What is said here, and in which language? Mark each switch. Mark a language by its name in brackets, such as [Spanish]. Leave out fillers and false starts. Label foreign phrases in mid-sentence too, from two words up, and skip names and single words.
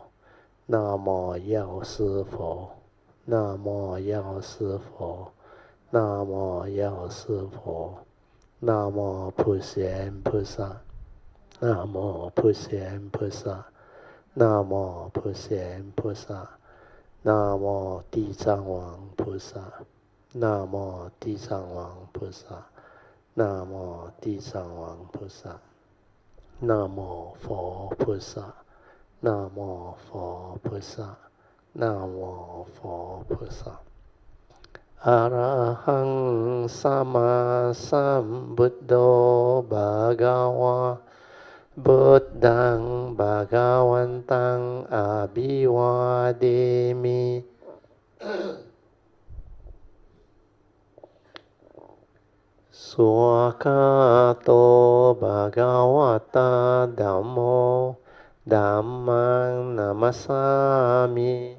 [Chinese] 南无药师佛，南无药师佛，南无药师佛，南无普贤菩萨，南无普贤菩萨，南无普贤菩萨，南无地藏王菩萨，南无地藏王菩萨。南无地藏王菩萨，南无佛菩萨，南无佛菩萨，南无佛菩萨。 [Pali] อะระหังสัมมาสัมพุทโธภะคะวะพุทธังภะคะวันตังอะภิวาเทมิ สุขโตภะคะวะตาธัมโมธัมมังนัมมัสสามิ